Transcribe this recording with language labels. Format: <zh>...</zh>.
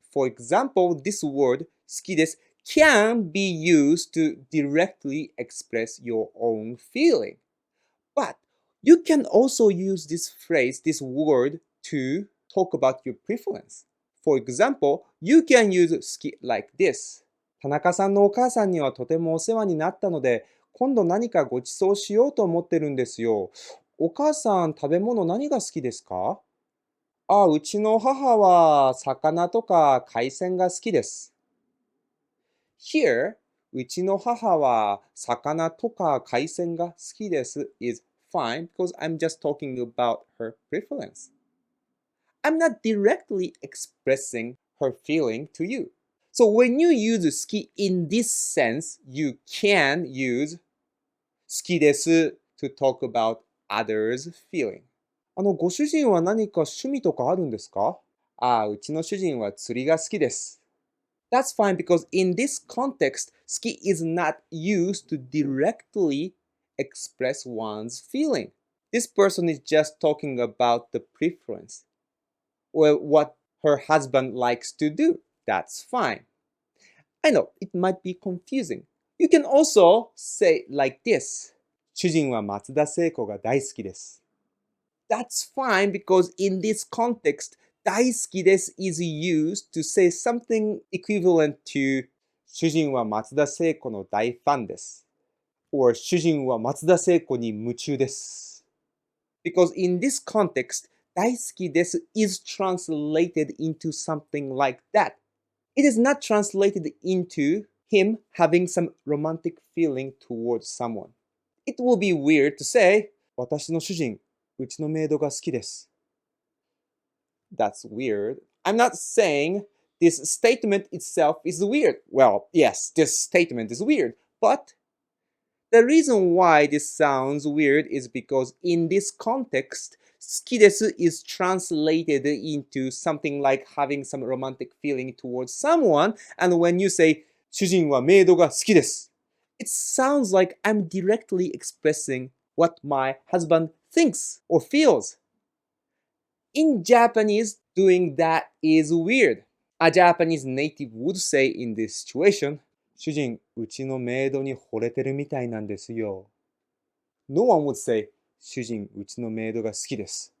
<en>For example, this word</en> <ja>好きです</ja> <en>can be used to directly express your own feeling. But you can also use this phrase, this word, to talk about your preference. For example, you can use 好き like this.</en> <ja>田中さんのお母さんにはとてもお世話になったので、今度何かご馳走しようと思ってるんですよ。お母さん、食べ物何が好きですか？うちの母は魚とか海鮮が好きです。</ja> <en>Here,</en> <ja>うちの母は魚とか海鮮が好きです</ja> <en>is fine because I'm just talking about her preference. I'm not directly expressing her feeling to you. So when you use 好き in this sense, you can use</en> <ja>好きです</ja> <en>to talk about others' feeling.</en> <ja>ご主人は何か趣味とかあるんですか？うちの主人は釣りが好きです。</ja> <en>That's fine because in this context, 好き is not used to directly express one's feeling. This person is just talking about the preference or what her husband likes to do. That's fine. I know it might be confusing. You can also say like this.</en> <ja>主人は松田聖子が大好きです。</ja> <en>That's fine because in this context,</en> <ja>大好きです</ja> <en>is used to say something equivalent to</en> <ja>主人は松田聖子の大ファンです。 or 主人は松田聖子に夢中です。</ja> <en>Because in this context,</en> <ja>大好きです</ja> <en>is translated into something like that. It is not translated into him having some romantic feeling towards someone. It will be weird to say,</en> <ja>私の主人、うちのメイドが好きです。</ja> <en>That's weird. I'm not saying this statement itself is weird. Well, yes, this statement is weird. But the reason why this sounds weird is because in this context,</en> <ja>好きです</ja> <en>is translated into something like having some romantic feeling towards someone. And when you say,</en> <ja>主人はメイドが好きです、</ja> <en>it sounds like I'm directly expressing what my husband thinks or feels. In Japanese, doing that is weird. A Japanese native would say in this situation,</en> <ja>主人、うちのメイドに惚れてるみたいなんですよ。</ja> <en>No one would say,</en> <ja>主人、うちのメイドが好きです。</ja>